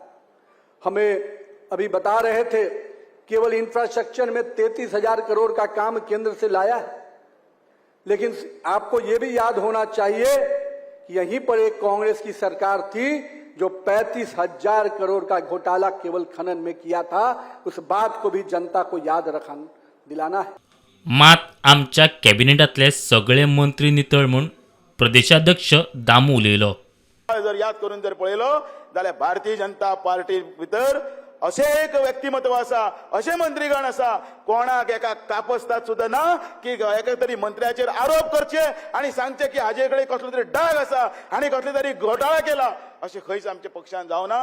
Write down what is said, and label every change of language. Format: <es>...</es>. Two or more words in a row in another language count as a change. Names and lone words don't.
<hi>हमें अभी बता रहे थे केवल इंफ्रास्ट्रक्चर में 33,000 करोड़ का काम केंद्र से लाया है, लेकिन आपको यह भी याद होना चाहिए कि यहीं पर एक कांग्रेस की सरकार थी जो 35,000 करोड़ का घोटाला केवल खनन में किया था। उस बात को भी जनता को याद दिलाना है।</hi> <kok>मात आमच्या कॅबिनेटातले सगळे मंत्री नितळ म्हूण प्रदेशाध्यक्ष दामू उलयलो। जर याद करून जर पळयलो जाल्यार भारतीय जनता पार्टी भितर अशें एक व्यक्तिमत्व आसा, अशें मंत्रीगण आसा, कोणाक एका कापसतात सुद्धा ना की एका तरी मंत्र्याचेर आरोप करचे आणि सांगचे की हाजे कडेन कसलो तरी डाग आसा आणि कसले तरी घोटाळा केला, अशें खंयच आमच्या पक्षान जावना।</kok>